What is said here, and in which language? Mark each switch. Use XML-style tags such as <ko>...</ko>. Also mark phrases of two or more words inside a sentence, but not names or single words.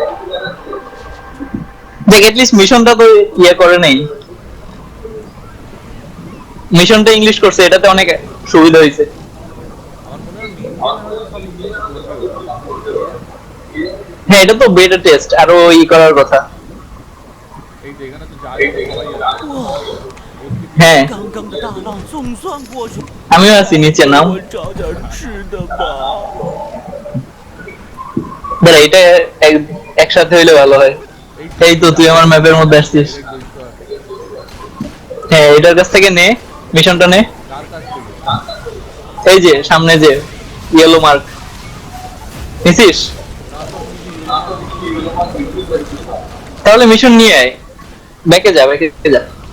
<bn>দেখ, এটলিস্ট মিশনটা তো ইয়ে করে নাই, মিশনটা ইংলিশ করছে, এটাতে অনেক সুবিধা হয়েছে। হ্যাঁ, এটা তো</bn> <en>better test,</en> <bn>আরো করার কথা। এই তো এখানে তো জাহাজে সবাই আছে। হ্যাঁ,</bn> <zh>刚刚的大浪总算过去，</zh> <bn>আমিও আছি, নিচে নাম।</bn> <zh>我找点吃的吧。</zh> <bn>দাঁড়া, এটা একসাথে হইলে ভালো হয়। এই তো তুই আমার ম্যাপের মধ্যে আসছিস। হ্যাঁ, এটার কাছ থেকে নে, মিশনটা নে। কার কাছ থেকে? এই যে সামনে যে</bn> <en>yellow mark</en> <bn>নিছিস, তাহলে মিশন নিয়ে আয়, ব্যাকে যা, ব্যাকে যা।</bn>